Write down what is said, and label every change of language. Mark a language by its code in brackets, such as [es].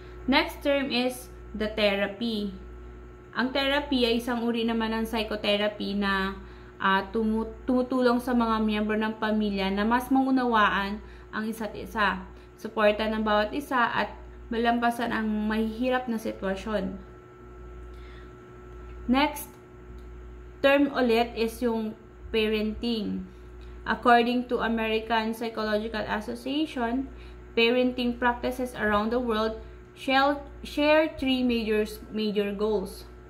[en] Next term is the therapy. [tl] Ang therapy ay isang uri naman ng psychotherapy na tumutulong sa mga miyembro ng pamilya na mas maunawaan ang isa't isa, suporta ng bawat isa at malampasan ang mahihirap na sitwasyon. [en] Next term ulit is yung parenting. According to American Psychological Association, parenting practices around the world share three major goals.